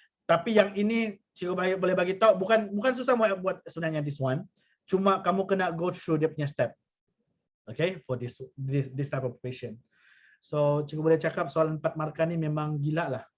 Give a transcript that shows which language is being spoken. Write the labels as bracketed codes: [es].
[ms] Tapi yang ini cikgu boleh bagi tahu, bukan susah mau buat sebenarnya this one. Cuma kamu kena [en] go through [ms] dia punya step. [en] Okay, for this type of question. [ms] So cikgu boleh cakap soalan 4 markah ni memang gila lah.